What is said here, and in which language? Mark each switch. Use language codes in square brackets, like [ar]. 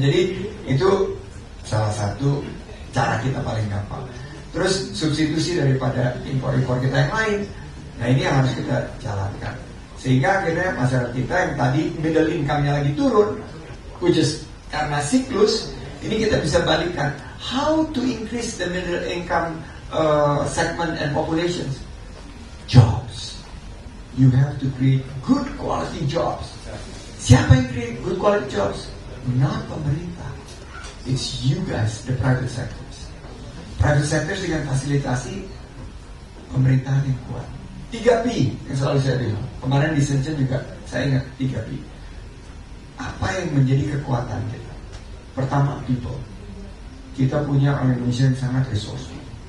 [id] Jadi itu salah satu cara kita paling gampang. Terus substitusi daripada impor-impor kita yang lain. Nah ini yang harus kita jalankan. Sehingga akhirnya masyarakat kita yang tadi middle income-nya lagi turun, [en] which is [id] karena siklus, ini kita bisa balikkan. [en] How to increase the middle income segment and populations? Jobs. You have to create good quality jobs. [id] Siapa yang [en] create good quality jobs? Not pemerintah. It's you guys, the private sectors. [id] Private sectors dengan fasilitasi pemerintahan yang kuat. 3P yang selalu saya bilang. Kemarin di Shenzhen juga saya ingat 3P. Apa yang menjadi kekuatan kita? Pertama, people. Kita punya orang Indonesia yang sangat resourceful.